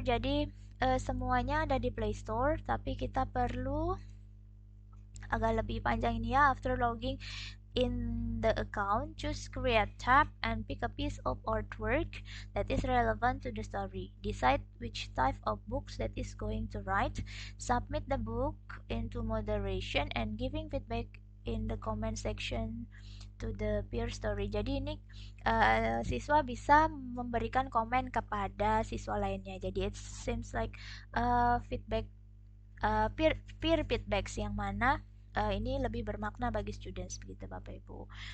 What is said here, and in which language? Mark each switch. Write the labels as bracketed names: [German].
[Indonesian] Jadi semuanya ada di Play Store, tapi kita perlu agak lebih panjang ini ya. [English] After logging in the account, choose create tab and pick a piece of artwork that is relevant to the story. Decide which type of books that is going to write. Submit the book into moderation and giving feedback in the comment section to the peer story. [Indonesian] Jadi ini siswa bisa memberikan komen kepada siswa lainnya. Jadi [English] it seems like feedback peer feedbacks [Indonesian] yang mana ini lebih bermakna bagi students begitu Bapak Ibu.